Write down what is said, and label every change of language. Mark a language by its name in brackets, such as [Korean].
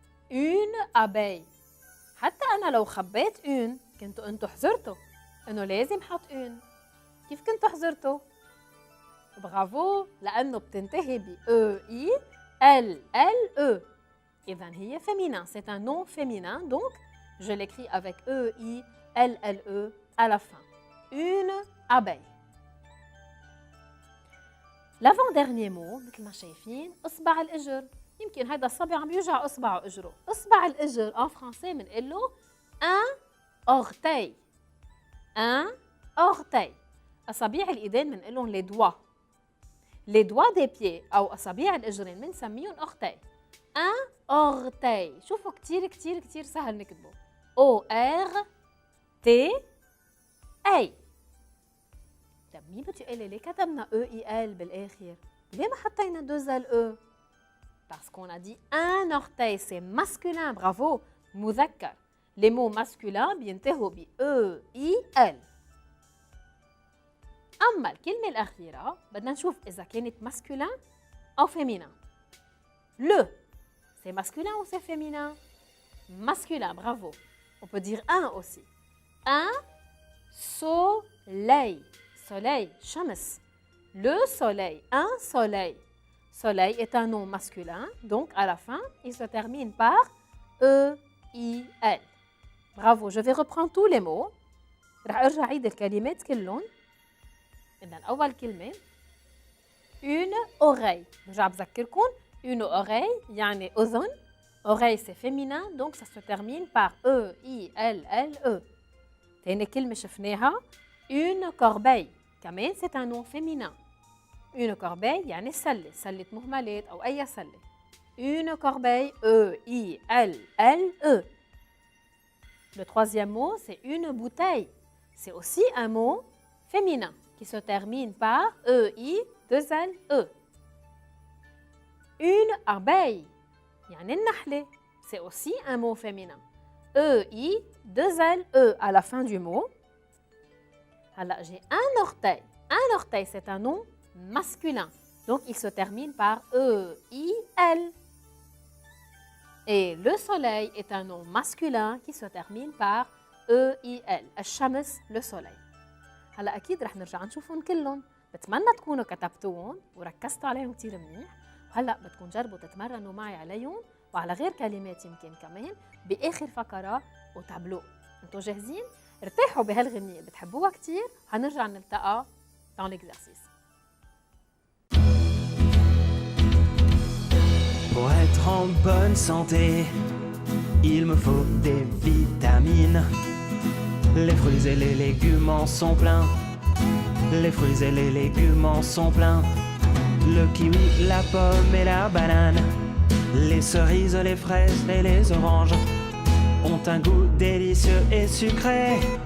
[French] une abeille. [Arabic] حتى أنا لو خبيت une كنتوا أنتوا حذرتوا إنه لازم حط une. كيف كنتوا حذرتوا؟ برافو، لأنه بتنتهي ب E-I-L-L-E. إذن هي féminin. [French] C'est un nom féminin, donc je l'écris avec E-I-L-L-E à la fin. Une abeille. [Arabic] L'avant-dernier mot, مثل ما شايفين، إصبع الإجر. يمكن هيدا الصبي عم بيوجع إصبعه إجره. إصبع الإجر [French] en français [Arabic] بنقول له [French] un orteil. Un orteil. [Arabic] أصابيع الإيدين بنقول لهم les doigts. [French] Les doigts des pieds [Arabic] أو أصابيع الإجرين بنسميهم orteil. [French] Un orteil. [Arabic] شوفوا كتير سهل نكتبه. [French] O-R-T-A. [Arabic] طب مين بده يقول لي ليه كتبنا E-I-L بالآخر؟ ليه ما حطينا deux L-E؟ [French] Parce qu'on a dit un orteil, c'est masculin. [Arabic] Bravo. مذكر. Les mots masculins بينتهوا ب E-I-L. أما الكلمة الأخيرة بدنا نشوف إذا كانت masculin أو féminin. [French] Le, c'est masculin ou c'est féminin? Masculin, bravo. On peut dire un aussi. Un soleil. Soleil, shams. Le soleil, un soleil. Soleil est un nom masculin, donc à la fin, il se termine par E-I-L. Bravo, je vais reprendre tous les mots. [Arabic] رح أرجع أعيد الكلمات كلهم. إذن أول كلمة [French] une oreille. [Arabic] برجع بذكركم [French] une oreille [Arabic] يعني أذن. [French] Oreille c'est féminin donc ça se termine par E-I-L-L-E. [Arabic] تاني كلمة شفناها une corbeille. كمان [French] c'est un nom féminin. Une corbeille [Arabic] يعني السلة. سلة مهملات أو أي سلة. [French] Une corbeille [Arabic] E-I-L-L-E. [French] Le troisième mot c'est une bouteille. C'est aussi un mot féminin qui se termine par E-I-2-L-E. Une abeille, [Arabic] يعني النحلة. [French] C'est aussi un mot féminin. E-I-2-L-E à la fin du mot. Alors, j'ai un orteil. Un orteil, c'est un nom masculin. Donc, il se termine par E-I-L. Et le soleil est un nom masculin qui se termine par E-I-L. [Arabic] الشمس, [French] le soleil. [Arabic] هلا اكيد رح نرجع نشوفهم كلهم. بتمنى تكونوا كتبتوهم وركزتوا عليهم كتير منيح. وهلا بدكم تجربوا تتمرنوا معي عليهم وعلى غير كلمات يمكن كمان باخر فقره وتابلو. انتوا جاهزين؟ ارتاحوا بهالغنيه بتحبوها كتير. هنرجع نلتقى [French] dans l'exercice. Pour être en bonne santé, il me faut des vitamines. Les fruits et les légumes en sont pleins. Les fruits et les légumes en sont pleins. le kiwi, la pomme et la banane, les cerises, les fraises et les oranges ont un goût délicieux et sucré.